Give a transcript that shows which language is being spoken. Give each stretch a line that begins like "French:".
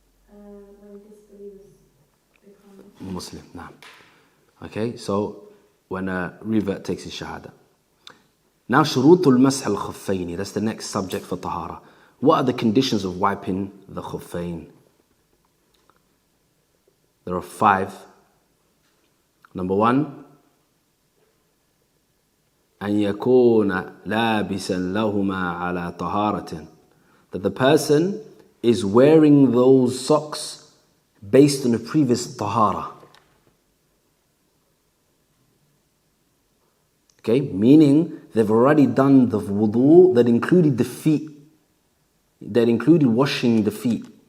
English: When disbelievers become... Muslim. Naam. Okay, so when a revert takes his shahada. Now,
Arabic: shurutul mash al-khuffayn.
English: That's the next subject for tahara. What are the conditions of wiping the khuffayn? There are 5. Number 1,
Arabic: أن يكون لابسا لهما على طهارة.
English: That the person is wearing those socks based on a previous tahara. Okay, meaning they've already done the wudu that included the feet, that included washing the feet.